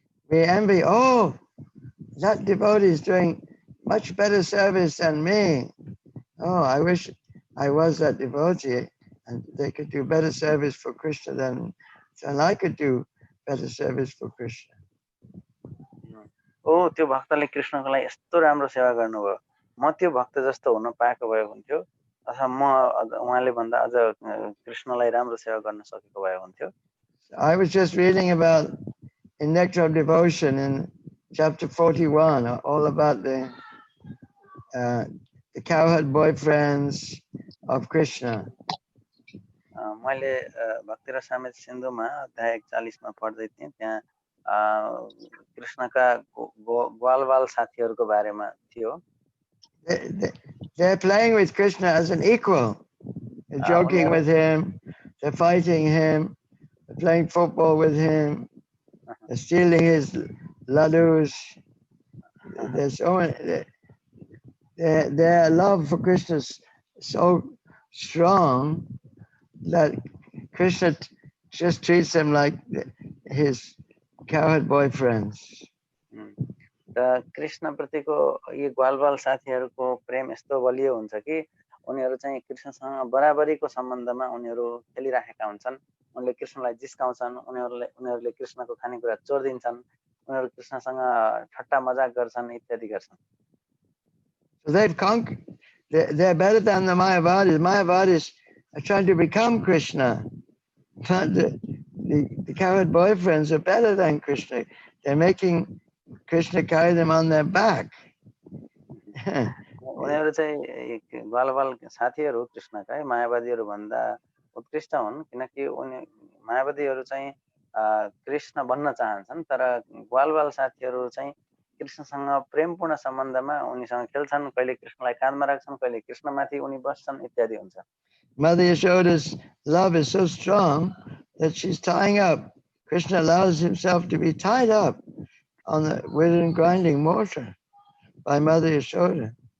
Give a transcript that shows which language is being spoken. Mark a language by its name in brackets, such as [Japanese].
[English] We envy, oh, that devotee is doing much better service than me. Oh, I wish I was that devotee and they could do better service for Krishna than I could do better service for Krishna. [Nepali] ओ त्यो भक्तले कृष्णको लागि यस्तो राम्रो सेवा गर्नुभयो, म त्यो भक्त जस्तो हुन पाएको भए हुन्थ्यो अथवा म उहाँले भन्दा अझ कृष्णलाई राम्रो सेवा गर्न सकेको भए हुन्थ्यो. [English] I was just reading about in Nectar of Devotion in chapter 41, all about the cowherd boyfriends of Krishna. [Nepali] मैले भक्ति र सामेत सिन्धुमा अध्याय 41 मा पढ्दै थिएँ. त्यहाँ कृष्णका ग्वालवाल साथीहरूको बारेमा थियो. [English] They're playing with Krishna as an equal. They're joking with him, they're fighting him, they're playing football with him, they're stealing his ladus. There's so many, their love for Krishna is so strong that Krishna just treats them like his cowherd boyfriends. [Nepali] Krishna प्रतिको यी ग्वालवाल साथीहरूको प्रेम यस्तो बलियो हुन्छ कि उनीहरू चाहिँ कृष्णसँग बराबरीको सम्बन्धमा उनीहरू खेलिराखेका हुन्छन्. उनले कृष्णलाई जिस्काउँछन्, उनीहरूले कृष्णको खानेकुरा चोर्दिन्छन्, उनीहरू कृष्णसँग ठट्टा मजाक गर्छन्, इत्यादि गर्छन्. [English] So they've conquered. They're better than the Mayavadis. Mayavadis are trying to become Krishna. But the cowherd boyfriends are better than Krishna. They're making Krishna carry them on their back. [Nepali] उनीहरू चाहिँ ग्वालवाल साथीहरू कृष्णका मायावादीहरू भन्दा उत्कृष्ट हुन्, किनकि मायावादीहरू चाहिँ कृष्ण बन्न चाहन्छन्, तर ग्वालवाल साथीहरू चाहिँ कृष्णसँग प्रेमपूर्ण सम्बन्धमा उनीसँग खेल्छन्, कहिले कृष्णलाई काँधमा राख्छन्, कहिले कृष्णमाथि उनी बस्छन्, इत्यादि हुन्छ. [English] Mother Yashoda's love is so strong that she's tying up. Krishna allows himself to be tied up on the wheel and grinding mortar by Mother Yashoda.